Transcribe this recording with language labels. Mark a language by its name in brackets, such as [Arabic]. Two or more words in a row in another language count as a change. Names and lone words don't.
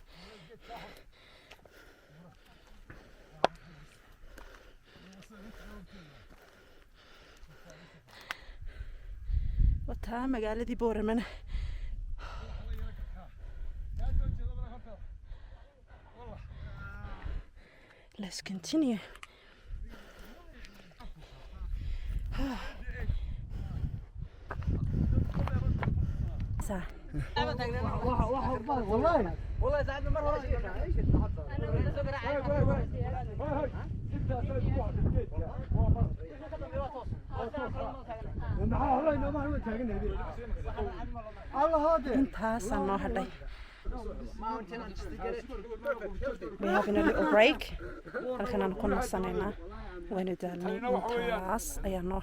[Somali] وتا magaaladii Boorama [English] Let's continue. [Arabic] صح. والله ساعدنا مره [Somali] intaasaan noo hadhay [English] we having a little break [Somali] halkan aan ku nasanaynaa waynu daalnay intaas ayaa noo